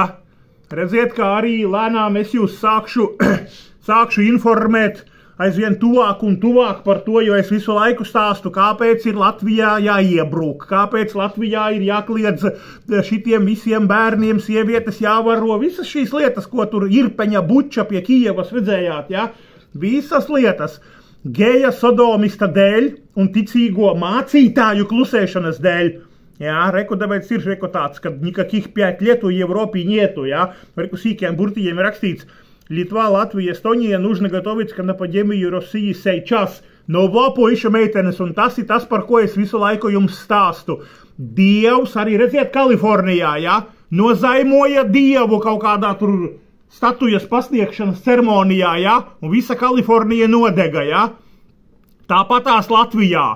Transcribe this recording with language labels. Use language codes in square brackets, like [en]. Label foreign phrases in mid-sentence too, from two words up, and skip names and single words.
[lv] Redziet, kā arī lēnām es jūs sākšu informēt aizvien tuvāk un tuvāk par to, jo es visu laiku stāstu, kāpēc ir Latvijā jāiebrūk, kāpēc Latvijā ir jākliedz šitiem visiem bērniem, sievietes jāvaro, visas šīs lietas, ko tur Irpeņa Buča pie Kijevas redzējāt, ja? Visas lietas, geja sodomista dēļ un ticīgo mācītāju klusēšanas dēļ. Ja, reku, tāpēc ir reku tāds, kad [ru] никаких 5 лет в Европе нету, [lv] ja? Reku sīkiem burtījiem rakstīts, [ru] Литва, Латвия, Эстония нужно готовиться к нападению России сейчас. [lv] No, puiši meitenes, un tas ir tas, par ko es visu laiku jums stāstu. Dievs, arī redziet Kalifornijā, ja? Nozaimoja Dievu kaut kādā tur statujas pasniegšanas ceremonijā, ja? Un visa Kalifornija nodega, ja? Tāpatās Latvijā.